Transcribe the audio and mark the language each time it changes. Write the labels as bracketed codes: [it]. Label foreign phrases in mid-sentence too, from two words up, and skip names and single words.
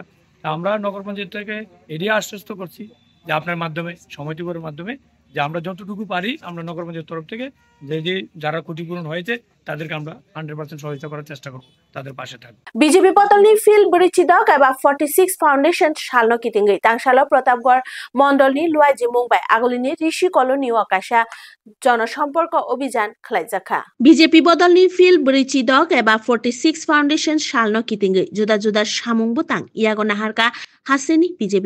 [bn] আমরা নগর পঞ্চায়েত থেকে এরিয়া আশ্বস্ত করছি যে আপনার মাধ্যমে সমিতিগুলোর মাধ্যমে যে আমরা যতটুকু পারি আমরা নগর পঞ্চায়েত তরফ থেকে যে যারা ক্ষতিপূরণ হয়েছে তাদেরকে আমরা 100% সহযোগিতা করার চেষ্টা করব, তাদের পাশে থাকবো। [brx] बिजेपि बदलनि फिल बरिचिदक एबा 46 फाउंडेशन सालनो कितिंगै तांसालो प्रतापगढ़ मण्डलनि लुआइजि मुंबाइ आगोलिनि ऋषि कलोनी आकाशा जनसम्पर्क अभियान खालायजाखा बिजेपि बदलनि फिल बरिचिदक एबा 46 फाउंडेशन सालनो कितिंगै जुदा जुदा सामुं बुतां यागो नाहारका हासिनि बिजेपि